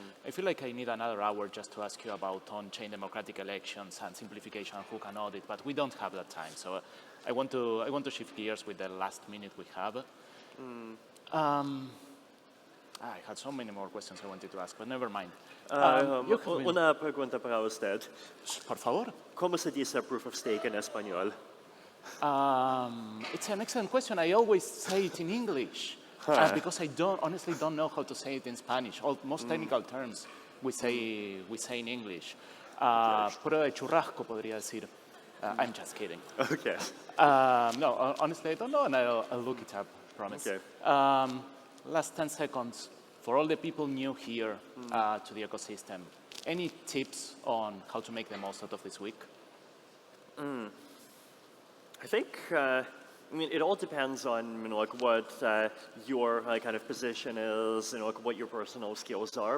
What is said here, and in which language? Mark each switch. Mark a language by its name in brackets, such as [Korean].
[English] I feel like I need another hour just to ask you about on-chain democratic elections and simplification and who can audit, but we don't have that time, so I want to shift gears with the last minute we have. I had so many more questions I wanted to ask, but never mind. [Spanish] Una pregunta para usted. Por favor. ¿Cómo se dice proof of stake en español? [English] It's an excellent question. I always say it in English because I honestly don't know how to say it in Spanish. Most technical terms we say in English. [Spanish] Prueba de churrasco podría decir. [English] I'm just kidding. Okay. No, honestly I don't know, and I'll look it up. Promise. Okay. Last 10 seconds for all the people new here to the ecosystem. Any tips on how to make the most out of this week? I think, I mean, it all depends on, you know, like what your kind of position is, you know, like what your personal skills are.